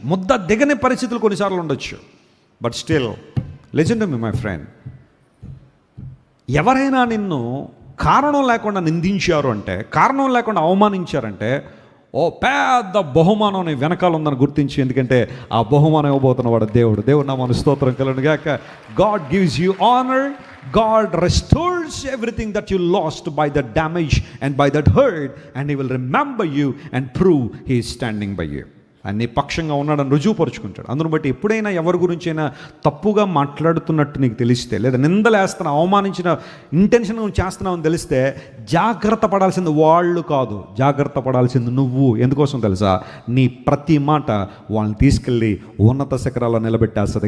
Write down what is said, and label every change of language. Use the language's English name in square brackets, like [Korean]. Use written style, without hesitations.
[Telugu] ముద్ద దిగని పరిస్థితులు కొన్నిసార్లు ఉండొచ్చు. [English] but still listen to me my friend, [Telugu] ఎవరైనా నిన్ను కారణం లేకుండా నిందించారు అంటే, కారణం లేకుండా అవమానించారంటే, ఓ పెద్ద బహుమానం నీ వెనకాల ఉందని గుర్తించి, ఎందుకంటే ఆ బహుమానం ఇవ్వబోతున్న వాడు దేవుడు. దేవుడు నామమున స్తోత్రం కలుగును గాక. [English] God gives you honour. God restores everything that you lost by that damage and by that hurt, and He will remember you and prove He is standing by you. [Telugu] అన్ని పక్షంగా ఉన్నాడని రుజువుపరుచుకుంటాడు. అందును బట్టి ఎప్పుడైనా ఎవరి గురించైనా తప్పుగా మాట్లాడుతున్నట్టు నీకు తెలిస్తే, లేదా నిందలేస్తున్నా, అవమానించిన ఇంటెన్షన్ నువ్వు చేస్తున్నావు అని తెలిస్తే, జాగ్రత్త పడాల్సింది వాళ్ళు కాదు, జాగ్రత్త పడాల్సింది నువ్వు. ఎందుకోసం తెలుసా? నీ ప్రతి మాట వాళ్ళని తీసుకెళ్ళి ఉన్నత శిఖరాల్లో నిలబెట్టేస్తుంది.